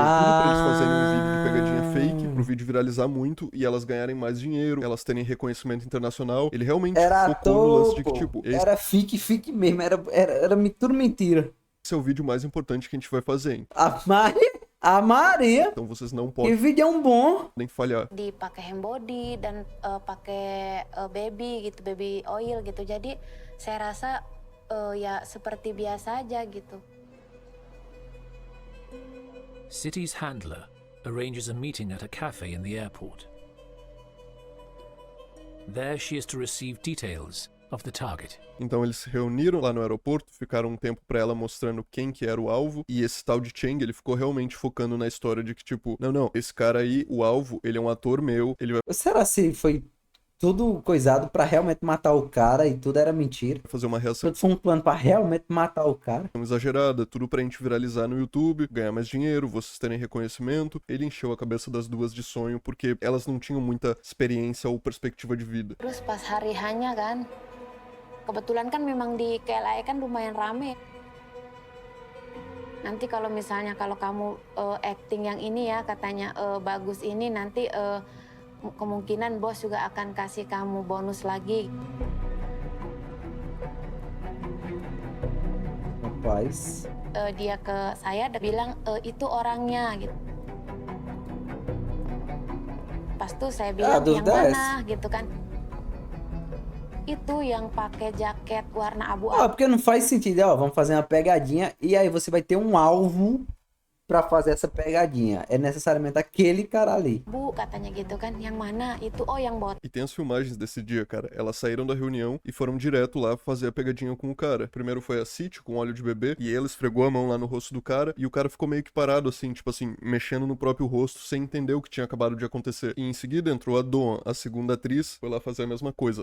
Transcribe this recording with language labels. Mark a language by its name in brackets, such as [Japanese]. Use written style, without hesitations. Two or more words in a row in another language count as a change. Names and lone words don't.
[Portuguese] Tudo pra eles fazerem um vídeo de pegadinha fake, pro vídeo viralizar muito e elas ganharem mais dinheiro, elas terem reconhecimento internacional. Ele realmente Era focou no lance ator, de que, pô. tipo, Era fique mesmo. Era tudo mentira. esse é o vídeo mais importante que a gente vai fazer, hein? A Maria. Então vocês não Que podem vídeo bom. falhar. [Indonesian] Dipakai [English] hand body [Indonesian] dan pakai baby gitu, [English] baby oil [Indonesian] gitu. Jadi saya rasa ya seperti biasa aja gitu. [English] City's handler arranges a meeting at a cafe in the airport. There she is to receive details of the target. [Portuguese] Então eles se reuniram lá no aeroporto, ficaram um tempo pra ela mostrando quem que era o alvo, e esse tal de Cheng, ele ficou realmente focando na história de que, tipo, não, esse cara aí, o alvo, ele é um ator meu, ele vai Será se foi tudo coisado pra realmente matar o cara e tudo era mentira? fazer uma reação Tudo foi um plano pra realmente matar o cara? exagerada, tudo pra gente viralizar no YouTube, ganhar mais dinheiro, vocês terem reconhecimento. Ele encheu a cabeça das duas de sonho, porque elas não tinham muita experiência ou perspectiva de vida. [Indonesian] Terus pas hari hanya kan, kebetulan kan memang di KLAI kan lumayan rame. Nanti kalau misalnya kalau kamu acting yang ini ya katanya bagus ini nanti kemungkinan bos juga akan kasih kamu bonus lagi. [Portuguese] Rapaz. [Indonesian] Dia ke saya dan bilang itu orangnya gitu. Pas tuh saya bilang yang mana gitu kan. Itu yang pakai jaket warna abu-abu. [Portuguese] Porque não faz sentido. Ó, vamos fazer uma pegadinha e aí você vai ter um alvo pra fazer essa pegadinha. É necessariamente aquele cara ali. [Indonesian] Katanya gitu kan. Yang mana? Itu yang bot. [Portuguese] E tem as filmagens desse dia, cara. Elas saíram da reunião e foram direto lá fazer a pegadinha com o cara. Primeiro foi a City com óleo de bebê e ela esfregou a mão lá no rosto do cara e o cara ficou meio que parado assim, tipo assim, mexendo no próprio rosto sem entender o que tinha acabado de acontecer. E em seguida entrou a Doan, a segunda atriz, foi lá fazer a mesma coisa.